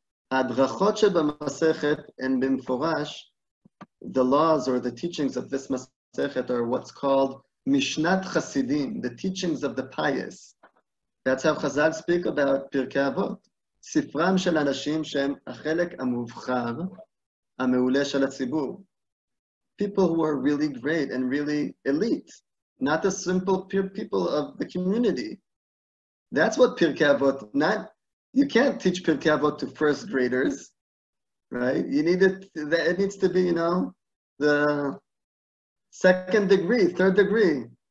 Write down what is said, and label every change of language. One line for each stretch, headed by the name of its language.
Hebrew: ההדרכות שבמסכת הן במפורש,
English: the laws or the teachings of this Masechet are what's called Mishnat Chasidim, the teachings of the pious. That's how Chazal speak about Pirkei Avot.
Hebrew: ספרם של אנשים שהם החלק המובחר, המעולה של הציבור.
English: People who are really great and really elite, not the simple people of the community. That's what Pirkei Avot, you can't teach Pirkei Avot to first graders, right? It needs to be, the second degree, third degree.